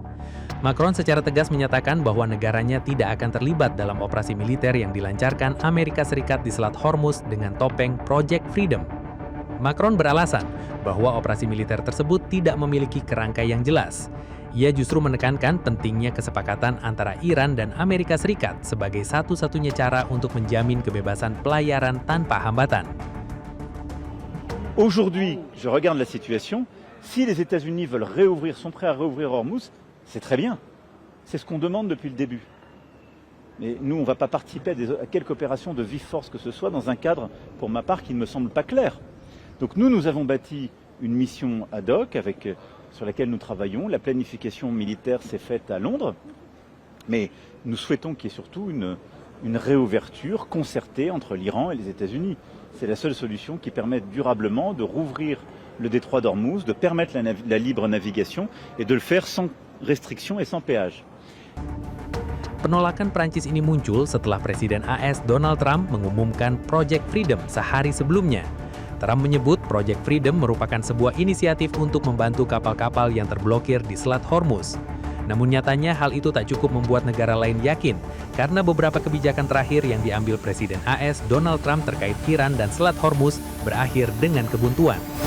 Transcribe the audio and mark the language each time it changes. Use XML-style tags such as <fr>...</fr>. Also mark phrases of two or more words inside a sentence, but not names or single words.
<id>Macron secara tegas menyatakan bahwa negaranya tidak akan terlibat dalam operasi militer yang dilancarkan Amerika Serikat di Selat Hormuz dengan topeng Project Freedom. Macron beralasan bahwa operasi militer tersebut tidak memiliki kerangka yang jelas. Ia justru menekankan pentingnya kesepakatan antara Iran dan Amerika Serikat sebagai satu-satunya cara untuk menjamin kebebasan pelayaran tanpa hambatan.</id> <fr>Aujourd'hui, je regarde la situation. Si les États-Unis veulent réouvrir, sont prêts à réouvrir Hormuz, c'est très bien. C'est ce qu'on demande depuis le début. Mais nous, on ne va pas participer à quelque opération de vive force que ce soit dans un cadre, pour ma part, qui ne me semble pas clair. Donc nous avons bâti une mission ad hoc sur laquelle nous travaillons. La planification militaire s'est faite à Londres. Mais nous souhaitons qu'il y ait surtout une réouverture concertée entre l'Iran et les États-Unis. C'est la seule solution qui permette durablement de rouvrir le détroit d'Ormuz, de permettre la libre navigation et de le faire sans restriction et sans péage.</fr> <id>Penolakan Prancis ini muncul setelah Presiden AS Donald Trump mengumumkan Project Freedom sehari sebelumnya. Trump menyebut Project Freedom merupakan sebuah inisiatif untuk membantu kapal-kapal yang terblokir di Selat Hormuz. Namun nyatanya hal itu tak cukup membuat negara lain yakin, karena beberapa kebijakan terakhir yang diambil Presiden AS Donald Trump terkait Iran dan Selat Hormuz berakhir dengan kebuntuan.</id>